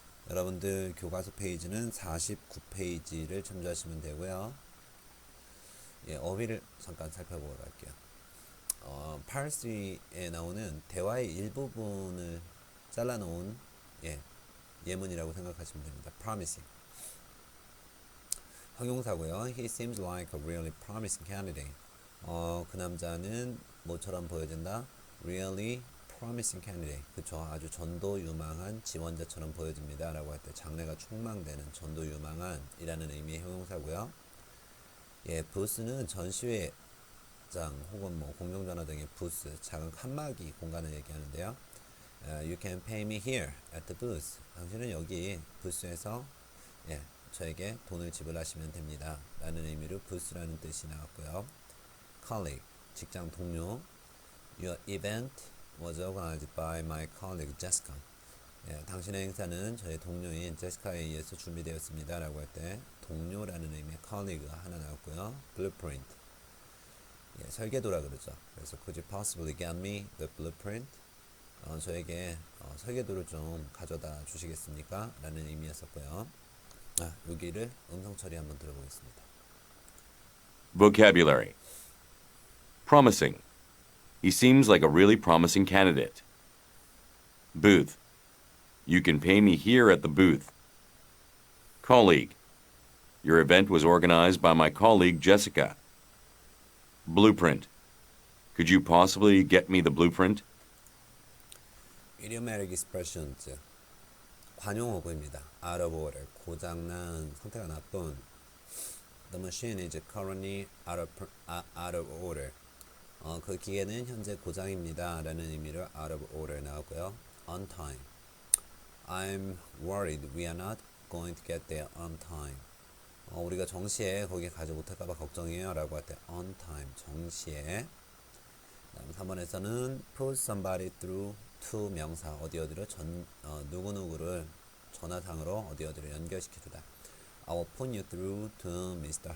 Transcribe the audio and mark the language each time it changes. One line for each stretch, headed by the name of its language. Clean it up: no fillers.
Korean: 여러분들 교과서 페이지는 49페이지를 참조하시면 되고요. 예, 어휘를 잠깐 살펴보러 갈게요. Part 3에 나오는 대화의 일부분을 잘라놓은 예문이라고 생각하시면 됩니다.
English: Promising.
Korean: 형용사고요.
English: He seems like a really promising candidate.
Korean: 그 남자는 뭐처럼 보여진다?
English: Really promising candidate.
Korean: 그쵸. 아주 전도 유망한 지원자처럼 보여집니다. 라고 할 때 장래가 촉망되는 전도 유망한 이라는 의미의 형용사고요. 예, 부스는 전시회장 혹은 뭐 공중전화 등의 부스, 작은 칸막이 공간을 얘기하는데요.
English: You can pay me here at the booth.
Korean: 당신은 여기 부스에서 저에게 돈을 지불하시면 됩니다. 라는 의미로 부스라는 뜻이 나왔고요. Colleague, 직장 동료.
English: Your event was organized by my colleague Jessica.
Korean: 당신의 행사는 저의 동료인 제시카에 의해서 준비되었습니다. 라고 할 때 동료라는 의미의 colleague가 하나 나왔고요. Blueprint, 설계도라 그러죠.
English: 그래서 could you possibly get me the blueprint?
Korean: 저에게 설계도를 좀 가져다 주시겠습니까? 라는 의미였었고요. 여기를 음성 처리 한번 들어보겠습니다.
English: Vocabulary. Promising. He seems like a really promising candidate. Booth. You can pay me here at the booth. Colleague. Your event was organized by my colleague Jessica. Blueprint. Could you possibly get me the blueprint? Idiomatic expressions.
Korean: 관용어구입니다.
English: Out of order.
Korean: 고장난, 상태가 나쁜.
English: The machine is currently out of order.
Korean: 그 기계는 현재 고장입니다. 라는 의미로
English: out of order
Korean: 나오고요.
English: On time. I'm worried we are not going to get there on time.
Korean: 우리가 정시에 거기 가지 못할까봐 걱정이에요. 라고 할 때
English: on time,
Korean: 정시에. 다음 3번에서는
English: put somebody through to
Korean: 명사, 어디어디로 누구누구를 전화상으로 어디어디로 연결시켜주다.
English: I will put you through to Mr.